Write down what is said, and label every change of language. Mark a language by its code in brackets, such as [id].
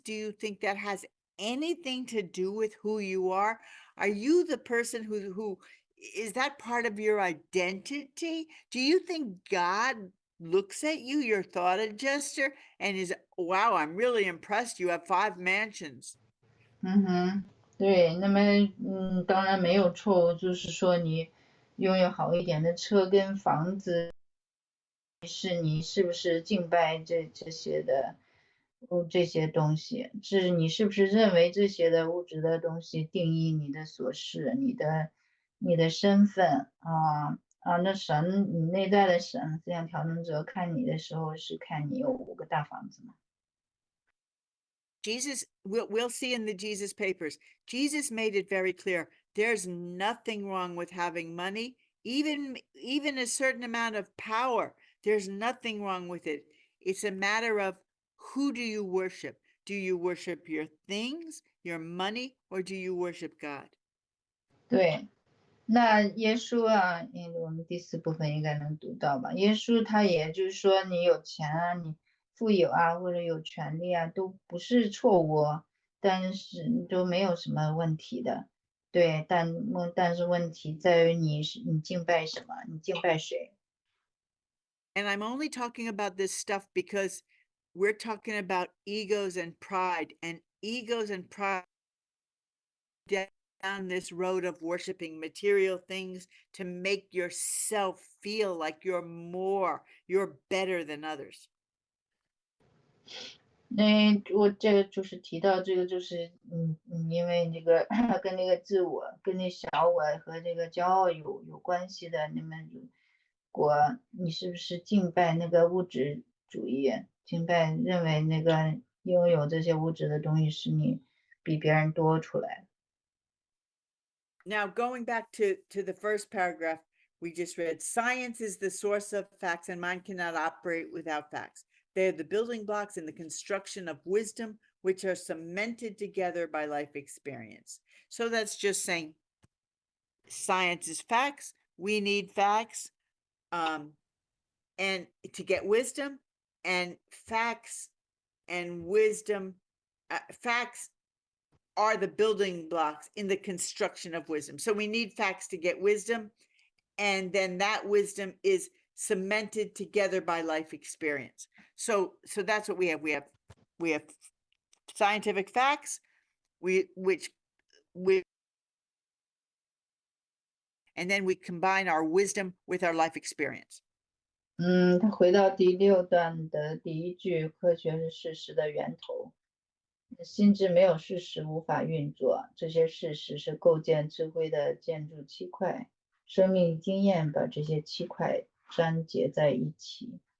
[en] Do you think that has anything to do with who you are? Are you the person who is that part of your identity? Do you think God looks at you, your thought adjuster, and is, wow, I'm really impressed you have 5 mansions? [zh] 对，那么当然没有错误，就是说你拥有好一点的车跟房子，你是不是敬拜这些的这些东西？是你是不是认为这些的物质的东西定义你的所是，你的身份那神，你内在的神，这样调整者看你的时候是看你有5个大房子吗？ [en] Jesus, we'll see in the Jesus papers, Jesus made it very clear. There's nothing wrong with having money, even a certain amount of power. There's nothing wrong with it. It's a matter of who do you worship? Do you worship your things, your money, or do you worship God? [zh] 对，那耶稣啊，我们第4部分应该能读到吧？耶稣他也就是说，你有钱啊，你富有啊，或者有权利啊，都不是错误，但是都没有什么问题的。对，但是问题在于你敬拜什么，你敬拜谁？ [en] And I'm only talking about this stuff because we're talking about egos and pride, and egos and pride down this road of worshiping material things to make yourself feel like you're better than others. [zh] 我这个就是提到这个就是因为这个跟那个自我跟那小我和这个骄傲有关系的，你们如果你是不是敬拜那个物质主义，敬拜认为那个拥有这些物质的东西是你比别人多出来。 [en] Now, going back to the first paragraph we just read, science is the source of facts and mind cannot operate without facts. They are the building blocks in the construction of wisdom, which are cemented together by life experience. So that's just saying science is facts. We need facts, and to get wisdom, and facts and wisdom, facts are the building blocks in the construction of wisdom. So we need facts to get wisdom, and then that wisdom is cemented together by life experience. So that's what we have. We have scientific facts, and then we combine our wisdom with our life experience. [zh] 他回到第6段的第1句，科学是事实的源头。心智没有事实无法运作，这些事实是构建智慧的建筑砌块，生命经验把这些砌块粘结在一起。